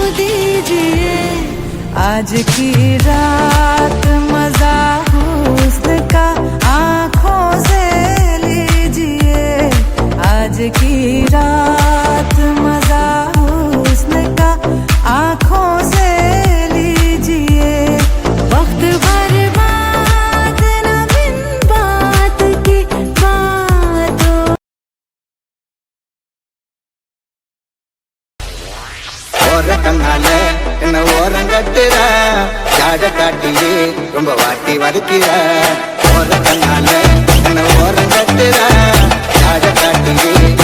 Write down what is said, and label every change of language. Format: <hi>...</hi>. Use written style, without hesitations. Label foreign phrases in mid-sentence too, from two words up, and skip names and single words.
<hi>दीजिए आज की रात मजा हुस्न का आँखों से लीजिए आज की रात मजा हुस्न का आँखों से लीजिए वक्त बर्बाद न बिन बात की बातों</hi> <ta>கண்ணால என்ன ஓரம் கட்டுற ஜாட காட்டியே ரொம்ப வாட்டி வதக்கிற ஓர கண்ணால என்ன ஓரம் கட்டுற ஜாட காட்டியே</ta>